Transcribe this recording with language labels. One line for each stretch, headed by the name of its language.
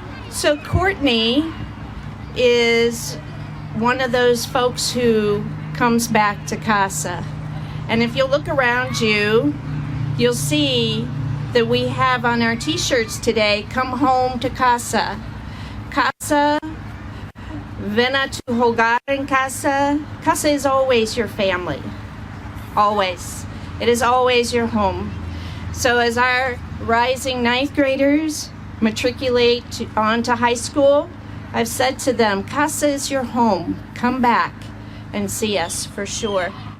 English: So Courtney is one of those folks who comes back to Casa. And if you'll look around you, you'll see that we have on our t-shirts today, "Come home to Casa."
Spanish: Casa, ven a tu hogar en casa.
English: Casa is always your family. Always. It is always your home. So as our rising ninth graders matriculate on to high school, I've said to them, Casa is your home. Come back and see us for sure.